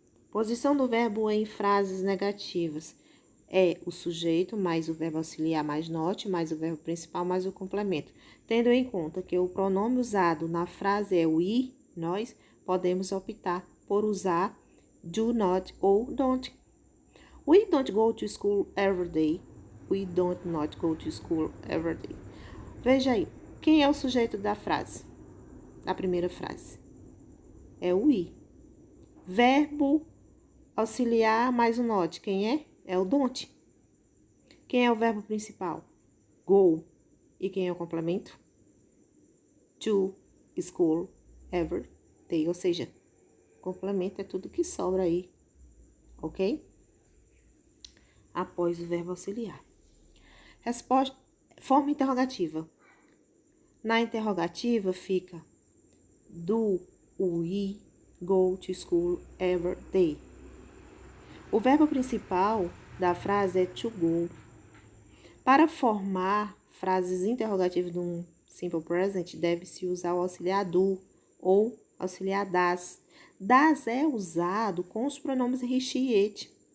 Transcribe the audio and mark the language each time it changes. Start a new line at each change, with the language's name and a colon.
Portuguese: Posição do verbo em frases negativas. É o sujeito mais o verbo auxiliar mais not, mais o verbo principal mais o complemento. Tendo em conta que o pronome usado na frase é o we, nós, podemos optar por usar do not ou don't.
English: We don't go to school every day. We don't not go to school every day.
Portuguese: Veja aí, quem é o sujeito da frase? Da primeira frase. É o we. Verbo auxiliar mais o not. Quem é? É o don't. Quem é o verbo principal? Go. E quem é o complemento?
English: To school every day.
Portuguese: Ou seja, complemento é tudo que sobra aí. Ok? Após o verbo auxiliar. Resposta, forma interrogativa. Na interrogativa fica
English: do we go to school every day.
Portuguese: O verbo principal da frase é to go. Para formar frases interrogativas de um simple present, deve-se usar o auxiliar do ou auxiliar das. Das é usado com os pronomes he, she e it.